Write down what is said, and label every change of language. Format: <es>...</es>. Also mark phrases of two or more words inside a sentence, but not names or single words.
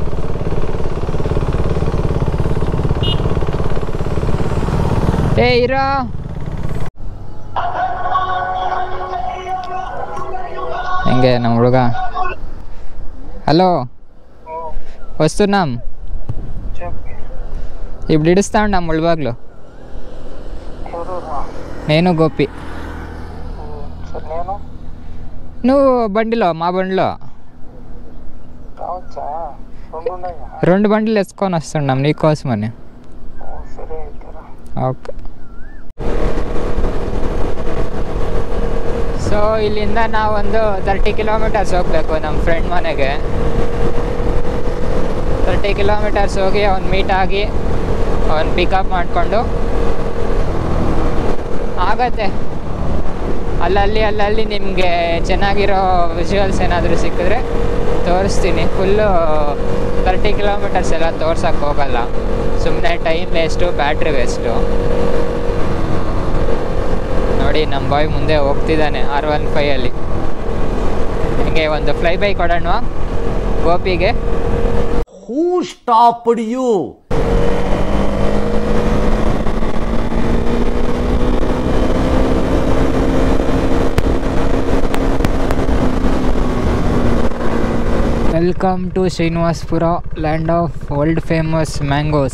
<kn>ಏ ಇರೋ ಹೆಂಗೆ ನಮ್ಮ ಹುಡುಗ. ಹಲೋ ವಸ್ತು ನಮ್</kn> <te>ఇప్పుడు ఇడుస్తా ఉండ ముళ్ళబాగ్లో. నేను గోపి. నువ్వు బండిలో, మా బండిలో 2 బండిలు వేసుకొని వస్తున్నాం నీకోసమని. ఓకే.</te> <kn>ಸೊ ಇಲ್ಲಿಂದ ನಾವೊಂದು 30 ಕಿಲೋಮೀಟರ್ಸ್ ಹೋಗಬೇಕು ನಮ್ಮ ಫ್ರೆಂಡ್ ಮನೆಗೆ. 30 ಕಿಲೋಮೀಟರ್ಸ್ ಹೋಗಿ ಅವ್ನು ಮೀಟ್ ಆಗಿ ಅವ್ನು ಪಿಕಪ್ ಮಾಡಿಕೊಂಡು ಆಗತ್ತೆ. ಅಲ್ಲಲ್ಲಿ ನಿಮಗೆ ಚೆನ್ನಾಗಿರೋ ವಿಜುವಲ್ಸ್ ಏನಾದರೂ ಸಿಕ್ಕಿದ್ರೆ ತೋರಿಸ್ತೀನಿ. ಫುಲ್ಲು 30 ಕಿಲೋಮೀಟರ್ಸ್ ಎಲ್ಲ ತೋರ್ಸೋಕ್ಕೆ ಹೋಗಲ್ಲ, ಸುಮ್ಮನೆ</kn> <en>time waste, battery waste.</en> <kn>ನೋಡಿ ನಮ್ಮ ಬಾಯ್ ಮುಂದೆ ಹೋಗ್ತಿದ್ದಾನೆ R15ಅಲ್ಲಿ. ಹಿಂಗೆ ಒಂದು</kn> <en>fly by</en> <kn>ಕೊಡೋಣ ಗೋಪಿಗೆ.</kn> <en>Who stopped you? Welcome to Srinivasapura, land of world famous mangoes.</en>